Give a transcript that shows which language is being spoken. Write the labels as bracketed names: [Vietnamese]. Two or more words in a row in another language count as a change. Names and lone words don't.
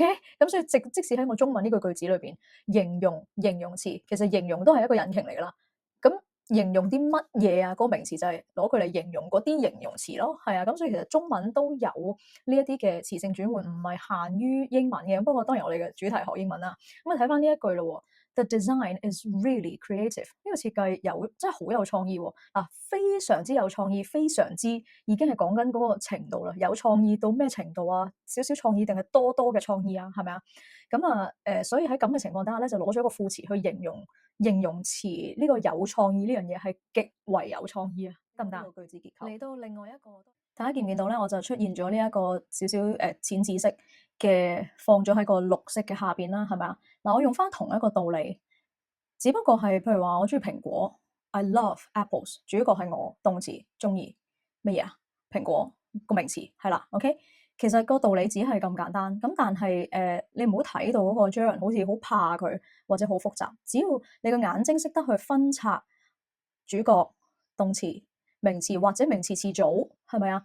[Cantonese] 咁所以即使喺我中文呢個句子裏邊，形容形容詞，其實形容都係一個引擎嚟㗎啦。咁形容啲乜嘢啊？嗰個名詞就係攞佢嚟形容嗰啲形容詞咯，係啊。咁所以其實中文都有呢一啲嘅詞性轉換，唔係限於英文嘅。不過當然我哋嘅主題學英文啦。咁啊睇翻呢一句咯。 [English] The design is really creative。 [Cantonese] 呢個設計真係好有創意喎！嗱，非常之有創意，非常之已經係講緊嗰個程度啦。有創意到咩程度啊？少少創意定係多多嘅創意啊？係咪啊？咁啊所以喺咁嘅情況底下咧，就攞咗一個副詞去形容形容詞呢個有創意呢樣嘢係極為有創意啊！得唔得？句子結構嚟到另外一個，大家見唔見到咧？我就出現咗呢一個少少淺紫色嘅放咗喺個綠色嘅下邊啦，係咪啊？嗱，我用翻同一個道理，只不過係譬如話我中意蘋果 ， [English] I love apples， [Cantonese] 主角係我，動詞中意乜嘢啊？蘋果個名詞係啦，OK。其實個道理只係咁簡單，咁但係你唔好睇到嗰個 Jaren 好似好怕佢或者好複雜，只要你個眼睛識得去分拆主角、動詞、名詞或者名詞詞組，係咪啊？